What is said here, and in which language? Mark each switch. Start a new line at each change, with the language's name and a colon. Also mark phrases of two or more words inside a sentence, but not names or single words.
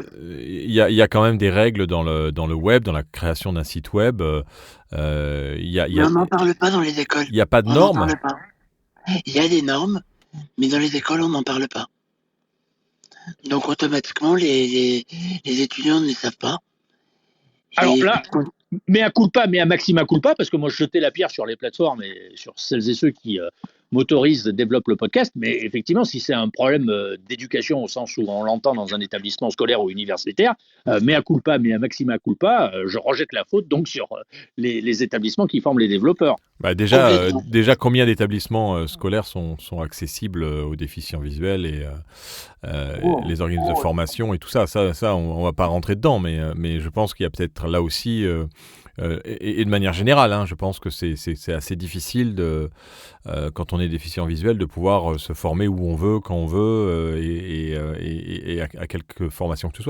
French: Il y a quand même des règles dans le web, dans la création d'un site web. On n'en parle pas dans les écoles. Il n'y a pas de normes. Il y a des normes, mais dans les écoles, on n'en parle pas. Donc automatiquement, les étudiants ne les savent pas. Alors là,
Latin: mea culpa, mea maxima culpa,
French: parce que moi je jetais la pierre sur les plateformes et sur celles et ceux qui m'autorisent, développent le podcast, mais effectivement, si c'est un problème d'éducation au sens où on l'entend dans un établissement scolaire ou universitaire,
Latin: mea culpa, mea maxima culpa,
French: je rejette la faute donc sur les établissements qui forment les développeurs. Bah déjà, combien d'établissements scolaires sont accessibles aux déficients visuels et les organismes de formation et tout ça. Ça, on va pas rentrer dedans, mais je pense qu'il y a peut-être là aussi, et de manière générale, je pense que c'est assez difficile quand on est déficient visuel de pouvoir se former où on veut, quand on veut, et à quelque formation que ce soit.